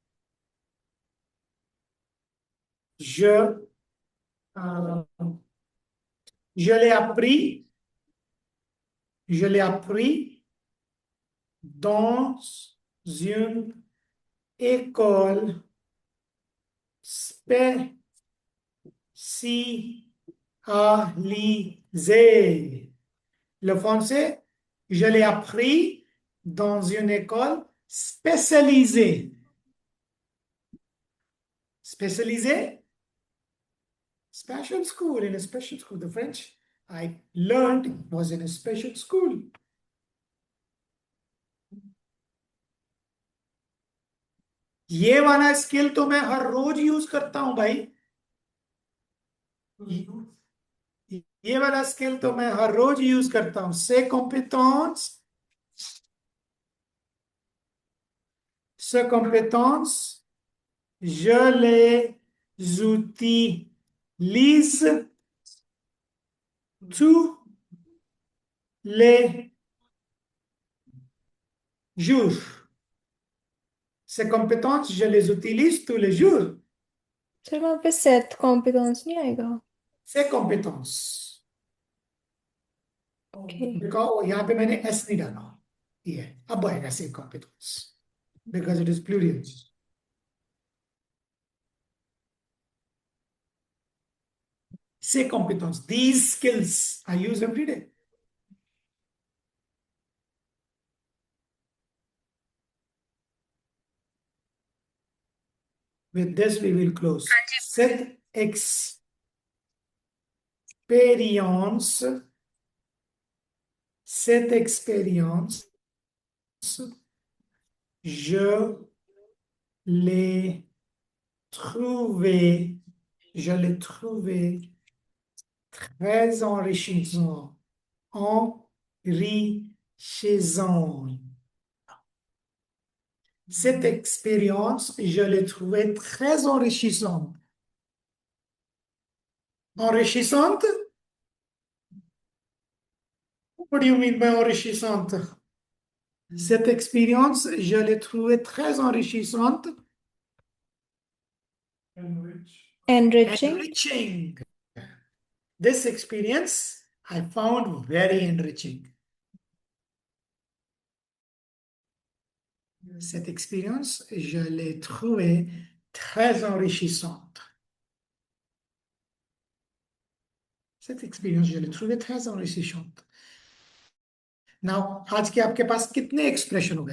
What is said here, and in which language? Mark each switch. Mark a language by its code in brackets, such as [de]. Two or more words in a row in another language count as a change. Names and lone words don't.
[fr] je, euh, je l'ai appris, je l'ai appris dans une école spécialisée. Le français, je l'ai appris dans une école spécialisée. Spécialisée? [en] Special school, in a special school. The French I learned was in a special school. [hi] ये वाला स्किल तो मैं हर रोज यूज करता हूं भाई. ये वाला स्किल तो मैं हर रोज यूज करता हूं. [fr] से compétence, ce compétence, je les utilise tous les jours. Ces compétences, je les utilise tous les jours. [hi] सर वहाँ पे [fr] cette compétence [hi] नहीं आएगा? [fr] Ces compétences. [hi] ओके. यहाँ पे मैंने एस नहीं डाला. ये अब आएगा [fr] ces compétences [en] because it is plural. [fr] Ces compétences, [en] these skills I use every day. With this, we will close. [fr] Cette expérience, cette expérience, je l'ai trouvée, je l'ai trouvée très enrichissant, enrichissant. Cette expérience, je l'ai trouvée très enrichissante. Enrichissante? [en] What do you mean by enrichissante? [fr] Cette expérience, je l'ai trouvée très enrichissante. [en] Enriching. Enriching. This experience I found very enriching. [fr] Cette expérience, je l'ai trouvée très enrichissante. Cette expérience, je l'ai trouvée très enrichissante. [en] Now, [hi] आज के आपके पास कितने एक्सप्रेशन हो गए?